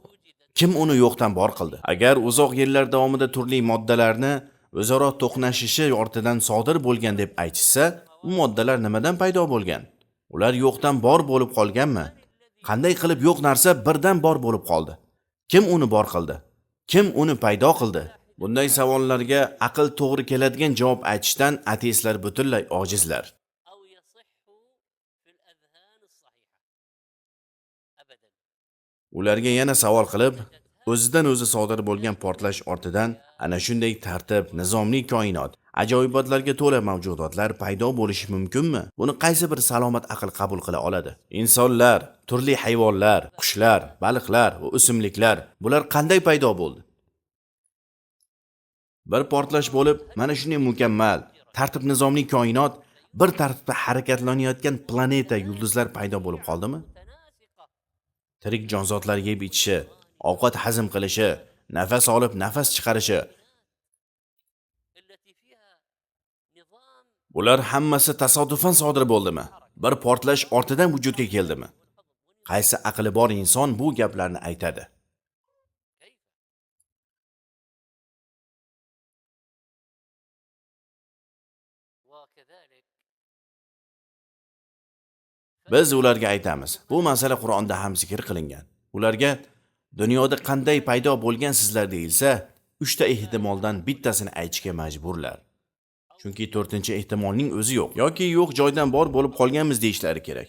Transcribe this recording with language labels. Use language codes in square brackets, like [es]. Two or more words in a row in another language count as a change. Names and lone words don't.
[uz] Kim uni yo'qdan bor qildi? Agar uzoq yillar davomida turli moddalarni o'zaro to'qnashishi ortidan sodir bo'lgan deb aytishsa, u moddalar nimadan paydo bo'lgan? Ular yo'qdan bor bo'lib qolganmi? Qanday qilib yo'q narsa birdan bor bo'lib qoldi? Kim uni bor qildi? Kim uni paydo qildi? Bunday savollarga aql to'g'ri keladigan javob aytishdan ateistlar butunlay ojizlar. [ar] أو يصح في الأذهان الصحيحة أبدا. [uz] Ularga yana savol qilib, o'zidan o'zi sodir bo'lgan portlash ortidan ana shunday tartib, nizomli koinot, ajoyibotlarga to'la mavjudotlar paydo bo'lishi mumkinmi? Buni qaysi bir salomat aql qabul qila oladi? Insonlar, turli hayvonlar, qushlar, baliqlar va o'simliklar bular qanday paydo bo'ldi? Bir portlash bo'lib, mana shunday mukammal, tartib nizomli koinot, bir tartibda harakatlanayotgan planeta, yulduzlar paydo bo'lib qoldimi? Tirik jonzotlar yeb ichishi, ovqat hazm qilishi, nafas olib, nafas chiqarishi, [ar] التي فيها نظام [uz] bular hammasi tasodifan sodir bo'ldimi? Bir portlash ortidan vujudga keldimi? Qaysi aqli bor inson bu gaplarni aytadi? [ar] كيف؟ وكذلك [uz] Biz ularga aytamiz. Bu masala Qur'onda ham zikr qilingan. Ularga dunyoda qanday paydo bo'lgansizlar deyilsa, 3 ta ehtimoldan bittasini aytishga majburlar. Chunki 4-ehtimolning o'zi yo'q. Yoki yo'q joydan bor bo'lib qolganmiz deyishlari kerak.